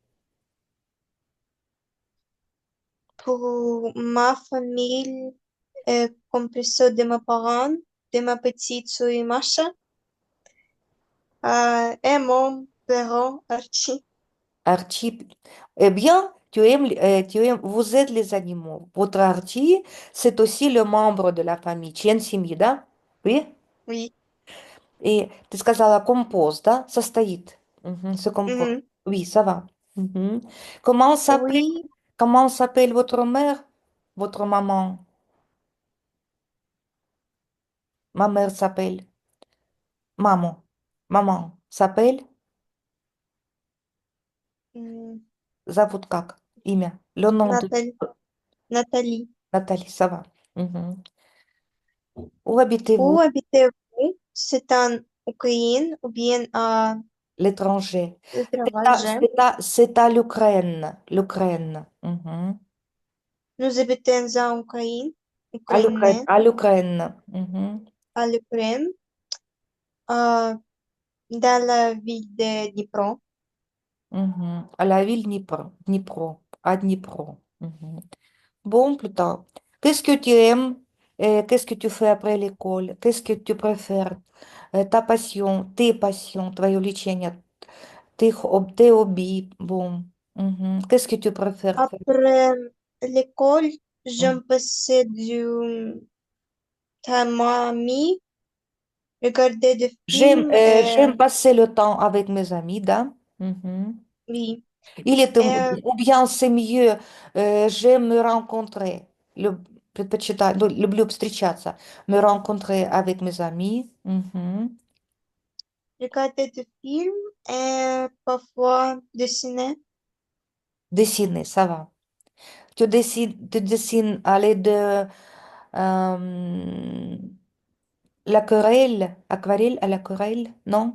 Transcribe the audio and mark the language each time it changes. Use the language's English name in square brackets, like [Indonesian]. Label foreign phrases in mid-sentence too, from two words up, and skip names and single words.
[French] Pour ma famille, composée de mes parents, de ma petite sœur Masha, et mon père Archie. Archie, eh bien, vous êtes les animaux. Votre Archie, c'est aussi le membre de la famille. [Russian] Член семьи, да? [French] Oui? Oui. [Russian] И ты сказала компост, да? Состоит. Мгм, [French] se compose. Mhm. Oui, ça va. Mhm. Comment s'appelle, Oui, comment s'appelle votre mère? Votre maman? Ma mère s'appelle. Maman. Maman s'appelle? м, [Russian] Зовут как? Имя. [French] Le nom de [Russian] Наталья, Натали. [French] Nathalie, ça va. Mhm. Où habitez-vous? Où habitez-vous? C'est en Ukraine ou bien à L'étranger. l'étranger? C'est à l'Ukraine. L'Ukraine. Mhm. Nous habitons en Ukraine, À l'Ukraine. Ukraine, À l'Ukraine. Mhm. à l'Ukraine, euh, dans la ville de Dnipro. Mhm. À la ville Dnipro. Dnipro. À Dnipro. Mhm. Bon, plus tard. Qu'est-ce que tu aimes et qu'est-ce que tu fais après l'école? Qu'est-ce que tu préfères? Ta passion, tes passions, [Russian] твое увлечение, [French] tes hobbies. Bon. Mhm. Qu'est-ce que tu préfères faire? Après l'école, Mhm. j'aime passer du temps ami, regarder des films et J'aime passer le temps avec mes amis, да? Mhm. oui. [Russian] Или [French] Et ou bien c'est mieux, j'aime me rencontrer, [Russian] предпочитаю, ну, люблю встречаться, [French] me rencontrer avec mes amis, mhm. regarder des films et parfois dessiner. Dessiner, ça va. Tu dessines à l'aide de euh, l'aquarelle, aquarelle à l'aquarelle, non?